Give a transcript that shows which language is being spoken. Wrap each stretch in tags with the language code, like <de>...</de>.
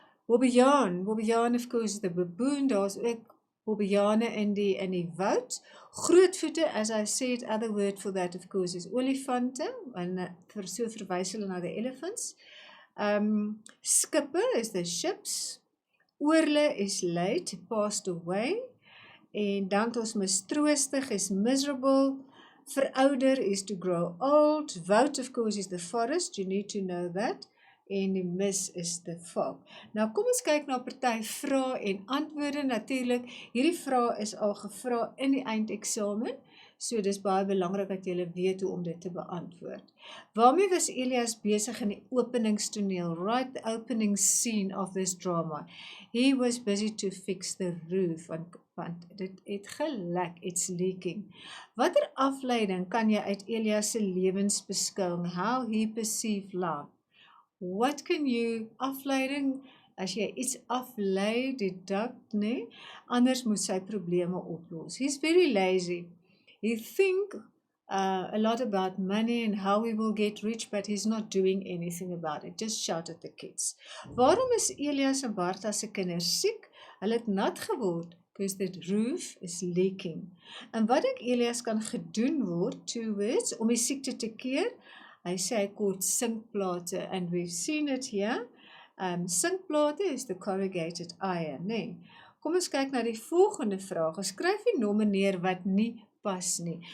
<af>Bobbejaan</af> <en>of course the baboon,</en> <af>daar's ook bobbejane in die woud.</af> <en>Grootvoete, as I said, other word for that of course is olifante,</en> <af>en so verwys hulle na</af> <en>the elephants. Skippe is the ships. Oorle is late, passed away.</en> <af>En dan het ons mistroostig is miserable.</af> <en>Verouder is to grow old. Woud of course is the forest, you need to know that.</en> <af>En die mis</af> <en>is the fog.</en> <af>Nou kom ons kyk na party vrae en antwoorde. Natuurlik, hierdie vrae is al gevra in die eindeksamen, so dis baie belangrik dat jy weet hoe om dit te beantwoord. Waarmee was Elias besig in die openingstoneel?</af> <en>Right, the opening scene of this drama. He was busy to fix the roof,</en> <af>want dit het gelek,</af> <en>it's leaking.</en> <af>Watter afleiding kan jy uit Elias se lewensbeskouing,</af> <en>how he perceived life? What can you,</en> <af>afleiding, as jy iets aflei,</af> <en>deduct,</en> <af>nee, anders moet sy probleme oplos.</af> <en>He's very lazy. He think a lot about money and how he will get rich, but he's not doing anything about it. Just shout at the kids.</en> <af>Waarom is Elias en Bartha se kinders siek? Hulle het nat geword,</af> <en>because the roof is leaking.</en> <af>En wat dink Elias kan gedoen word, 2 words, om die siekte te keer? Hy sê hy kort sinkplate,</af> <en>and we've seen it here. Sinkplate is the corrugated iron, nee.</en> <af>Kom ons kyk na die volgende vraag. Skryf die nomme neer wat nie pas nie.</af>